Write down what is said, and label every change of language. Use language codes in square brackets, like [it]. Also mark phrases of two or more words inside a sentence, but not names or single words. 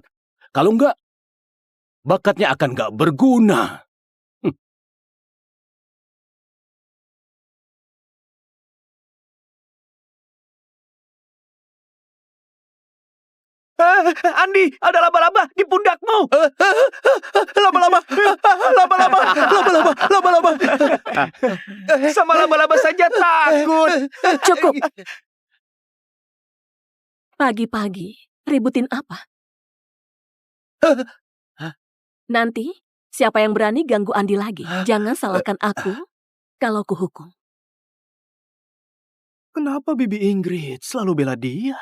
[id] Kalau enggak, bakatnya akan nggak berguna. Andi, ada laba-laba di pundakmu. Laba-laba, laba-laba, laba-laba, laba-laba. Sama laba-laba saja takut. Cukup. Pagi-pagi, ributin apa? Nanti, siapa yang berani ganggu Andi lagi? Jangan salahkan aku kalau kuhukum. Kenapa Bibi Ingrid selalu bela dia?